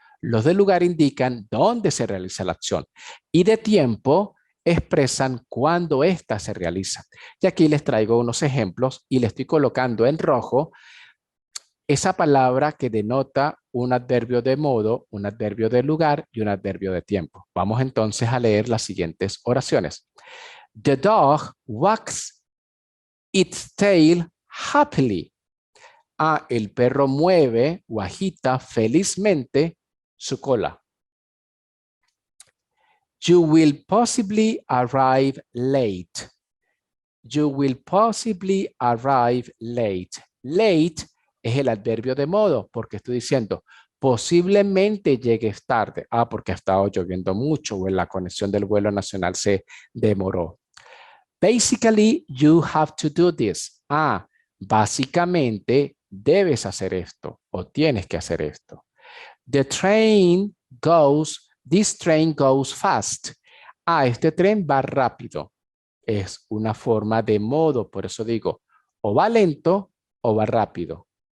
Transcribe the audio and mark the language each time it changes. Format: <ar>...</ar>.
<es>Los de lugar indican dónde se realiza la acción. Y de tiempo expresan cuándo ésta se realiza. Y aquí les traigo unos ejemplos y les estoy colocando en rojo esa palabra que denota un adverbio de modo, un adverbio de lugar y un adverbio de tiempo. Vamos entonces a leer las siguientes oraciones.</es> <en>The dog wags its tail happily.</en> <es>El perro mueve o agita felizmente su cola.</es> <en>You will possibly arrive late. You will possibly arrive late.</en> <es>Late es el adverbio de modo, porque estoy diciendo, posiblemente llegues tarde. Porque ha estado lloviendo mucho o en la conexión del vuelo nacional se demoró.</es> <en>Basically, you have to do this.</en> <es>Básicamente debes hacer esto o tienes que hacer esto.</es> <en>This train goes fast.</en> <es>Este tren va rápido. Es una forma de modo, por eso digo, o va lento o va rápido.</es>